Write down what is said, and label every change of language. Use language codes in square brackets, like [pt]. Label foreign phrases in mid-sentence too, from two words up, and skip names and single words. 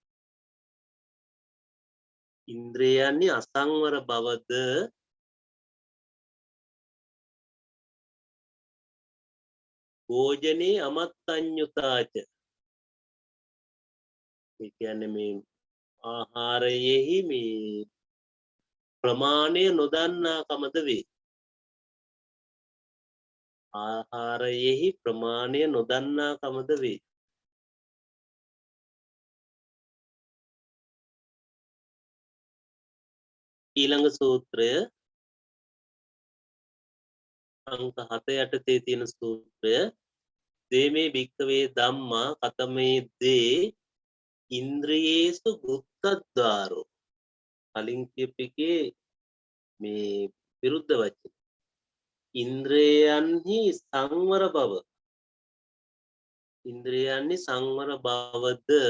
[si] ඉන්ද්‍රයන්හි අසංවර බවද [pi] භෝජනේ අමත්තඤ්ඤුතාච [si] ඒ කියන්නේ මේ ආහාරයෙහි මේ ප්‍රමාණය නොදන්නා කමද වේ ආහාරයෙහි ප්‍රමාණය නොදන්නා කමද වේ ඊළඟ සූත්‍රය අංක 7 යටතේ තියෙන සූත්‍රය [pi] දේමේ භික්කවේ ධම්මා කතමේ දේ ඉන්ද්‍රියේසු ගුත්තද්දාරෝ [si] කලින් කියපිකේ මේ විරුද්ධ වචන ඉන්ද්‍රයන්හි සංවර බව ඉන්ද්‍රයන්හි සංවර බවද